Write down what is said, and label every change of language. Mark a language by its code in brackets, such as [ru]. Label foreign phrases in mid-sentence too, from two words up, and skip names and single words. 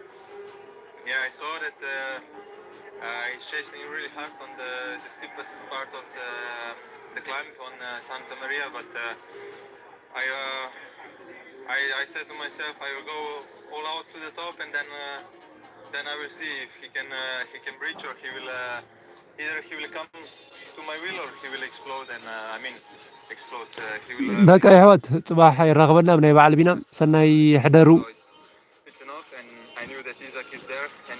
[en] Yeah, I saw that he's chasing really hard on the steepest part of the climb on Santa Maria, but I said to myself, I will go all out to the top, and then I will see if he can bridge, or either he will come to my wheel or he will explode, and explode. He will. [ti] በቃ ይሕወት ፅባሕ ይራኸበና ብናይ በዓል ቢና ሰናይ ሕደሩ [en] So it's enough, and I knew that Isaac is there, and